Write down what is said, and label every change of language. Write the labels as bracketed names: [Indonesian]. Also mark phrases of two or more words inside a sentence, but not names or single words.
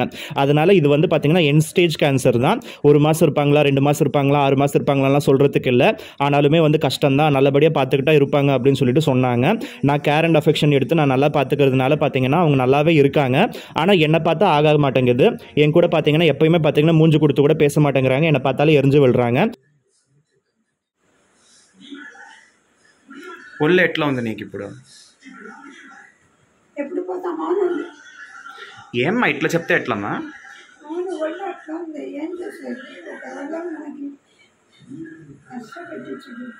[Tamil] அதனால் இது வந்து பார்த்தீங்கன்னா என் [English] stage cancer [Tamil] தான். 1 மாதம் இருப்பாங்களா, 2 மாதம் இருப்பாங்களா, 6 மாதம் இருப்பாங்களாலாம் சொல்கிறதுக்கு இல்லை. ஆனாலுமே வந்து கஷ்டம் தான், நல்லபடியாக பார்த்துக்கிட்டா இருப்பாங்க அப்படின்னு சொல்லிட்டு சொன்னாங்க. நான் [English] care and affection [Tamil] எடுத்து நான் நல்லா பார்த்துக்கிறதுனால பார்த்தீங்கன்னா அவங்க நல்லாவே இருக்காங்க. ஆனால் என்னை பார்த்தா ஆக மாட்டேங்குது. என் கூட பார்த்தீங்கன்னா எப்பயுமே பார்த்தீங்கன்னா மூஞ்சி கொடுத்து கூட பேச மாட்டேங்கிறாங்க. என்னை பார்த்தாலே எரிஞ்சு விழுறாங்க. [Telugu] ఒళ్ళు ఎట్లా ఉంది నీకు ఇప్పుడు? ఎప్పుడు పోతా మామూలు ఏమ్మా ఇట్లా చెప్తే ఎట్లమ్మా? మామూలు ఒళ్ళు అట్లా ఉంది. ఏం చేసేది? ఒకవేళ మనకి కష్టపెట్టించుడు.